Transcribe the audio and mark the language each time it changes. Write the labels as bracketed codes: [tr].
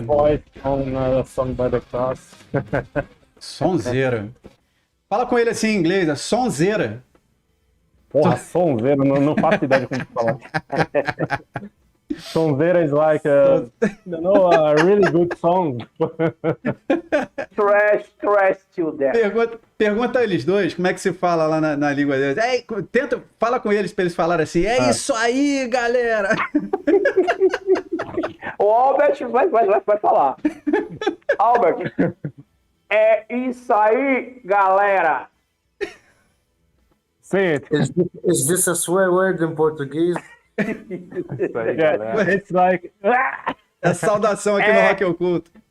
[en] his voice on a song by the Cross. [pt] Sonzeira. Fala com ele assim em inglês, é sonzeira. Porra, sonzeira, não faço ideia de como falar. [en] Sonzeira is like a really good song. Trash to death. [pt] Pergunta a eles dois como é que se fala lá na língua deles. Fala com eles pra eles falarem assim. Isso aí, galera! O Albert vai falar. Albert, é isso aí, galera! [en] Say it. Is this a swear word in Portuguese? It's like... [pt] É a saudação aqui no Rock Oculto.